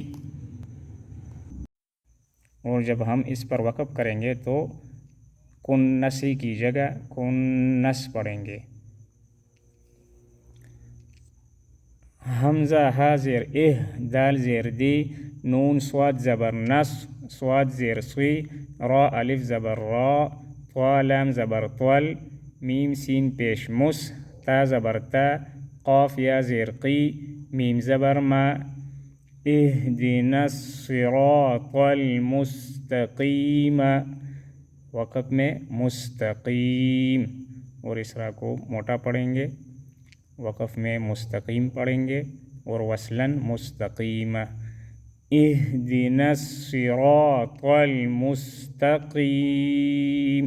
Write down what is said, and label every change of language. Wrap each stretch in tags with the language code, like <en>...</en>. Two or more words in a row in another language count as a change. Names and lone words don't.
<ur>اور جب ہم اس پر وقف کریں گے تو کنسی کی جگہ کنس پڑھیں گے۔ حمزہ ہا زیر اہ، دال زیر دی، نون صاد زبر نس، صاد زیر سوی، را الف زبر را، طا لام زبر طول، میم سین پیش مس، تا زبر تا، قاف یا زیر قی، میم زبر ما،</ur> <ar>اہدنا الصراط المستقیم،</ar> <ur>وقت میں مستقیم، اور اس را کو موٹا پڑھیں گے، وقف میں مستقیم پڑھیں گے، اور وصلاً مستقیم،</ur> <ar>اہدنا الصراط المستقیم۔</ar>